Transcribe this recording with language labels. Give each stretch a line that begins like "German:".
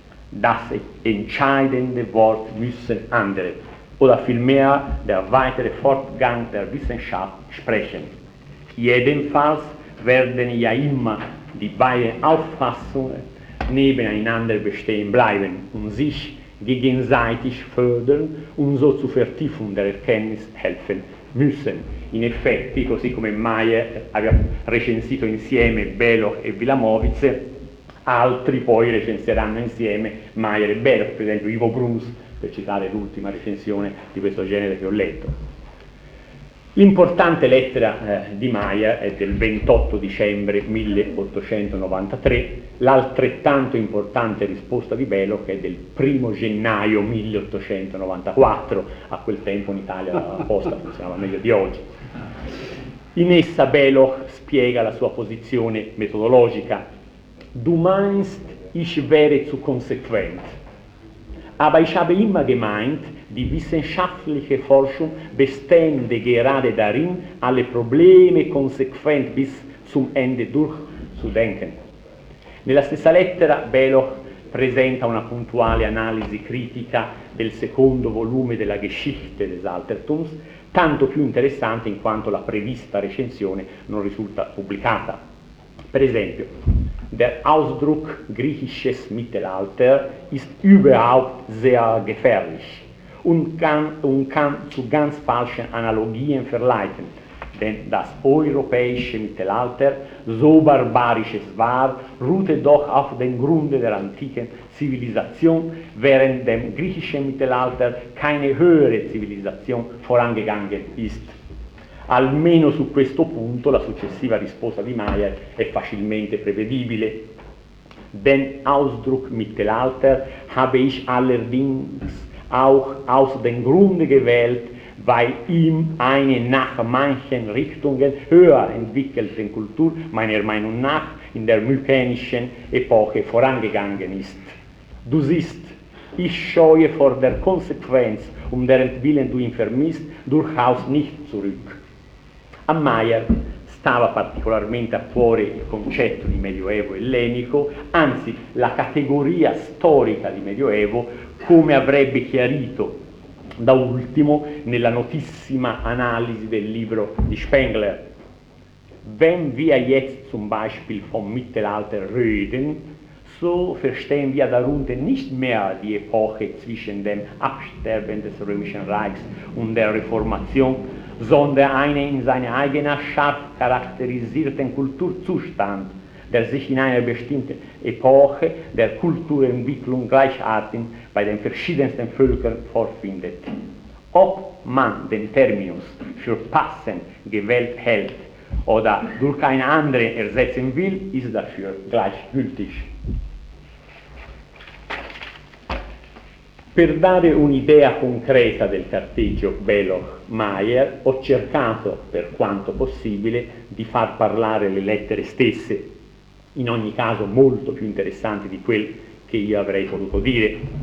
German: Das entscheidende Wort müssen andere, oder vielmehr der weitere Fortgang der Wissenschaft, sprechen. Jedenfalls werden ja immer die beiden Auffassungen nebeneinander bestehen bleiben und sich gegenseitig fördern und so zur Vertiefung der Erkenntnis helfen müssen.
Italian: In effetti, così come Meyer aveva recensito insieme Beloch e Wilamowitz, altri poi recenseranno insieme Meyer e Beloch, per esempio Ivo Bruns, per citare l'ultima recensione di questo genere che ho letto. L'importante lettera di Meyer è del 28 dicembre 1893, l'altrettanto importante risposta di Beloch è del 1 gennaio 1894, a quel tempo in Italia la posta funzionava meglio di oggi. In essa Beloch spiega la sua posizione metodologica.
German: Du meinst, ich wäre zu konsequent. Aber ich habe immer gemeint, die wissenschaftliche Forschung bestände gerade darin, alle Probleme konsequent bis zum Ende durchzudenken.
Italian: Nella stessa lettera, Beloch presenta una puntuale analisi critica del secondo volume della Geschichte des Altertums, tanto più interessante in quanto la prevista recensione non risulta pubblicata. Per esempio,
German: der Ausdruck griechisches Mittelalter ist überhaupt sehr gefährlich und kann zu ganz falschen Analogien verleiten, denn das europäische Mittelalter, so barbarisch es war, ruhte doch auf den Grunde der antiken Zivilisation, während dem griechischen Mittelalter keine höhere Zivilisation vorangegangen ist.
Italian: Almeno su questo punto la successiva risposta di Meyer è facilmente prevedibile.
German: Den Ausdruck Mittelalter habe ich allerdings auch aus dem Grunde gewählt, weil ihm eine nach manchen Richtungen höher entwickelte Kultur meiner Meinung nach in der mykenischen Epoche vorangegangen ist. Du siehst, ich scheue vor der Konsequenz, um deren Willen du ihn vermisst, durchaus nicht zurück.
Italian: A Meyer stava particolarmente a cuore il concetto di medioevo ellenico, anzi la categoria storica di medioevo, come avrebbe chiarito da ultimo nella notissima analisi del libro di Spengler.
German: Wenn wir jetzt zum Beispiel vom Mittelalter reden, so verstehen wir darunter nicht mehr die Epoche zwischen dem Absterben des Römischen Reichs und der Reformation, sondern einen in seiner eigenen scharf charakterisierten Kulturzustand, der sich in einer bestimmten Epoche der Kulturentwicklung gleichartig bei den verschiedensten Völkern vorfindet. Ob man den Terminus für passend gewählt hält oder durch einen anderen ersetzen will, ist dafür gleichgültig.
Italian: Per dare un'idea concreta del carteggio Belloc-Meyer, ho cercato, per quanto possibile, di far parlare le lettere stesse, in ogni caso molto più interessanti di quel che io avrei potuto dire.